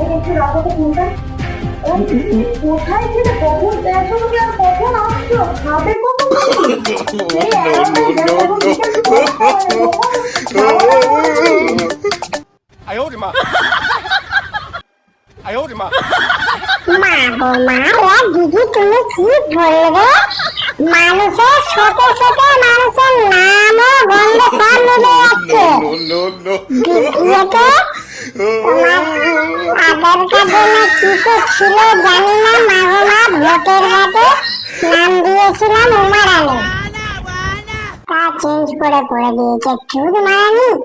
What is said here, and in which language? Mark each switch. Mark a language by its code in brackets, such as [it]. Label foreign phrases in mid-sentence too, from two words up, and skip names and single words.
[bn] রাখো তো ফোনটা। কোথায় ছিলে, কখন দেখো তুমি, আর কখন আসছো, খাবে কখন তুমি? এই এগারোটায় দেখো, এখন বিকেল পাঁচটা বাজে, কখন খাবো না কখন তুমি? [zh] 哎呦我的妈！哎呦我的妈！ [bn] মা গো মা, ও দিদি তুমি কি বলবে? মানুষের ছোট ছোট মানুষের নামও গন্ধ সব মিলে যাচ্ছে। দ্বিতীয়ত তোমার আধার কার্ডে না কি তো ছিল জানি না, মা গো মা, ভোটের হাতে নাম দিয়েছিলাম উমা রানী, তা চেঞ্জ করে পড়ে দিয়েছে চুদ মারানি।